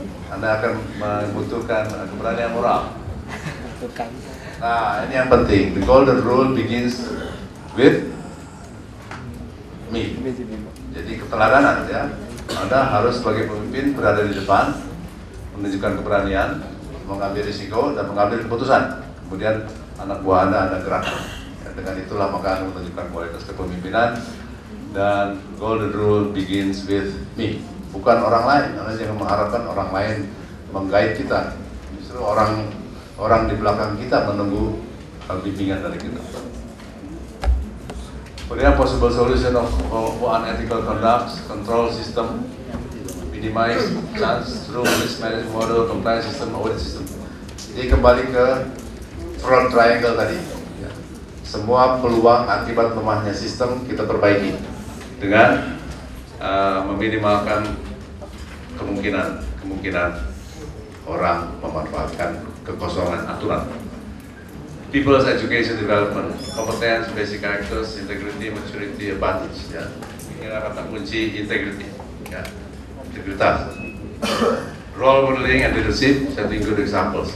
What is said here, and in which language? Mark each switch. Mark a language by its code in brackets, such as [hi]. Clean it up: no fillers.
[id] Anda akan membutuhkan keberanian moral. Nah, ini yang penting. [en] The golden rule begins with me. [id] Jadi keteladanan ya. Anda harus sebagai pemimpin berada di depan, menunjukkan keberanian, mengambil risiko dan mengambil keputusan. Kemudian anak buah Anda gerakkan. Ya, dengan itulah maka Anda menunjukkan kualitas kepemimpinan. Dan [en] golden rule begins with me. [id] Bukan orang lain. Anda jangan mengharapkan orang lain menggait kita. Justru orang di belakang kita menunggu bimbingan dari kita. Kemudian [en] possible solution of unethical conduct, control system, minimize chance through risk management model, compliance system, audit system. [id] Jadi kembali ke front triangle tadi. Ya. Semua peluang akibat lemahnya sistem kita perbaiki dengan meminimalkan kemungkinan orang memanfaatkan kekosongan aturan. [en] People's education development, competence, basic characters, integrity, maturity, abundance. [id] Ya. Ini kata kunci integrity. Ya. Integritas. [en] Role modeling and leadership, setting good examples.